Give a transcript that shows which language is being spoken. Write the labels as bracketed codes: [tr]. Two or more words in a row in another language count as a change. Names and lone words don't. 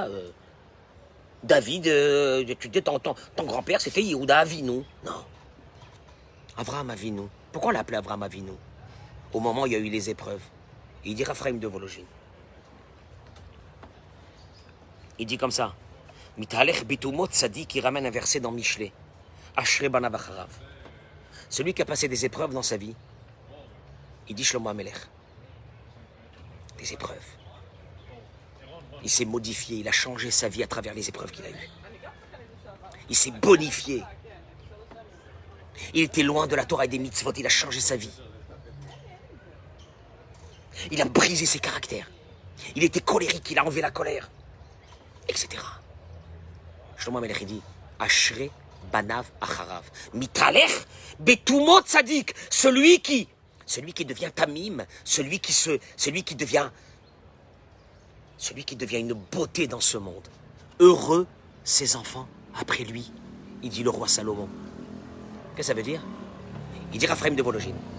[fr] David, ton grand-père c'était Yehuda Avinu. Non. Avraham Avinu. Pourquoi on l'a appelé Avraham Avinu? Au moment où il y a eu les épreuves. Il dit Raphaël de Vologine. Il dit comme ça. [he] מתהלך בתומו צדיק, [fr] qui ramène un verset dans Michelet. [he] אשרי בניו אחריו. [fr] Celui qui a passé des épreuves dans sa vie, il dit Shlomo HaMelech. Des épreuves. Il s'est modifié, il a changé sa vie à travers les épreuves qu'il a eues. Il s'est bonifié. Il était loin de la Torah et des mitzvot, il a changé sa vie. Il a brisé ses caractères. Il était colérique, il a enlevé la colère, etc. Shlomo HaMelech dit [he] אשרי בניו אחריו. מתהלך בתומו צדיק. [fr] Celui qui devient tamim, celui qui devient une beauté dans ce monde. Heureux ses enfants après lui, il dit le roi Salomon. Qu'est-ce que ça veut dire? Il dit Raphaël de Vologine.